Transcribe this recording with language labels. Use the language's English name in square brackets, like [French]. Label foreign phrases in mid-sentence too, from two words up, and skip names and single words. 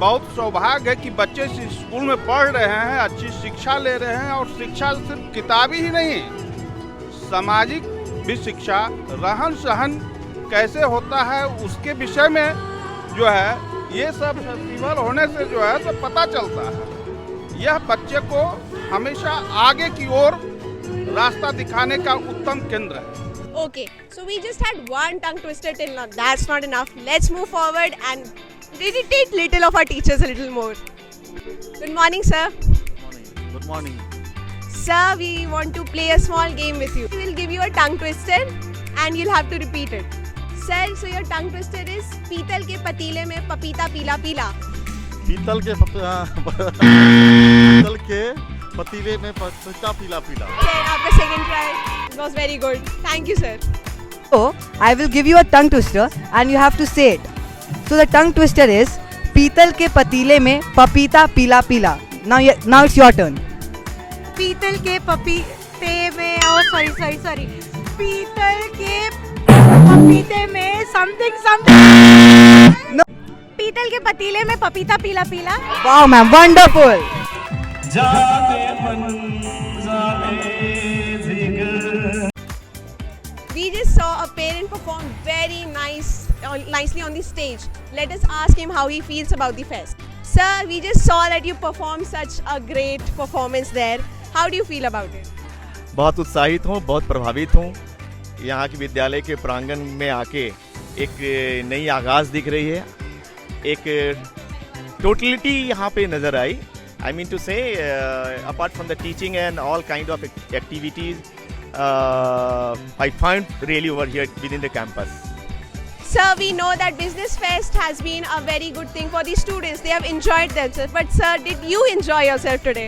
[Hindi] बहुत सौभाग्य है कि बच्चे स्कूल में पढ़ रहे हैं, अच्छी शिक्षा ले रहे हैं और शिक्षा सिर्फ किताबी ही नहीं, सामाजिक भी शिक्षा, रहन सहन कैसे होता है उसके विषय में जो है ये सब फेस्टिवल होने से जो है सब पता चलता है. यह बच्चे को हमेशा आगे की ओर रास्ता दिखाने का उत्तम केंद्र है. [English] Okay, so we just had one tongue twister till now. That's not enough. Let's move forward and irritate little of our teachers a little more. Good morning, sir. Good morning. Sir, we want to play a small game with you. We will give you a tongue twister and you'll have to repeat it. Sir, so your tongue twister is [Hindi] पीतल के पतीले में पपीता पीला पीला. पीतल के पतीले में पपीता पीला पीला. [English] आपका second try was very good. Thank you, sir. So I will give you a tongue twister and you have to say it. So the tongue twister is [Hindi] पीतल के पतीले में पपीता पीला पीला. [English] Now it's your turn. [Hindi] पीतल के पपीते में sorry. पीतल के पपीते में something. [English] No. [Hindi] पीतल के पतीले में पपीता पीला पीला. [English] Wow, ma'am, wonderful. We just saw a parent perform very nicely on the stage. Let us ask him how he feels about the fest. Sir, we just saw that you performed such a great performance there. How do you feel about it? [Hindi] बहुत उत्साहित हूँ, बहुत प्रभावित हूँ। यहाँ के विद्यालय के प्रांगण में आके एक नई आगाज़ दिख रही है, एक टोटलिटी यहाँ पे नज़र आई। [English] I mean to say, apart from the teaching and all kind of activities, I find really over here within the campus. Sir, we know that Business Fest has been a very good thing for the students. They have enjoyed themselves. But sir, did you enjoy yourself today?